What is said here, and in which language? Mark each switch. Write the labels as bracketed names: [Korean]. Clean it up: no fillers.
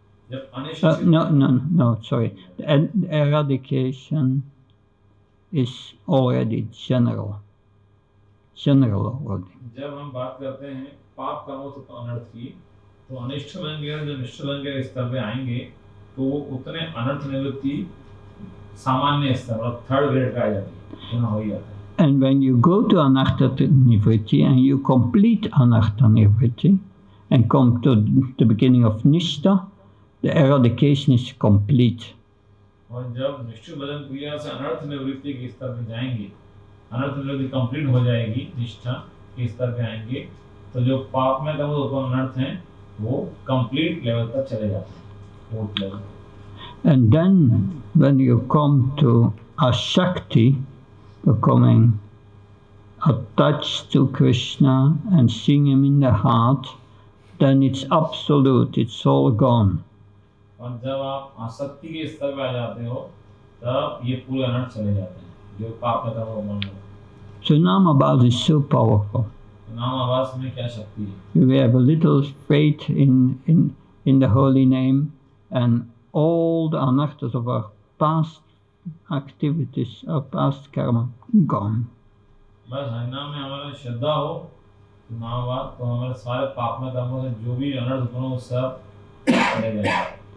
[English] No, sorry. The eradication is already general already. [Hindi] जब हम बात करते हैं पाप कर्मों से अनर्थ की, तो अनिष्ट लंघन जो निष्ठ लंघन स्तर पे आएंगे, तो वो उतने अनर्थ निवृत्ति सामान्य स्तर मतलब [English] third grade [Hindi] का आ जाती है, हो ही जाता है। [English] And when you go to Anartha Nivritti and you complete Anartha Nivritti and come to the beginning of Nishtha, the eradication is complete. [Hindi] और जब निश्चय भजन क्रिया से अनर्थ निवृत्ति के स्तर पे जाएंगे, अनर्थ निवृत्ति कंप्लीट हो जाएगी, निष्ठा के स्तर पे आएंगे, तो जो पाप में कर्म उत्पन्न अनर्थ हैं वो कंप्लीट लेवल तक चले जाते हैं, [English] Fourth level. And then when you come to Ashakti, becoming attached to Krishna and seeing him in the heart, then it's absolute, it's all gone. [Hindi] और जब आप आसक्ति के स्तर पे आ जाते हो, तब ये पूरे अनर्थ चले जाते हैं, जो पाप में कर्म उत्पन्न होते हैं. [English] So Namabhas is so powerful. [Hindi] नाम आवास में क्या शक्ति है? [English] We have a little faith in the holy name, and all the anarthas of our past activities, our past karma, gone. [Hindi] बस हरिनाम में हमारा श्रद्धा हो, नाम बात, तो हमारे सारे पाप में कर्मों से जो भी अनर्थ उत्पन्न हो, सब चले जाएंगे.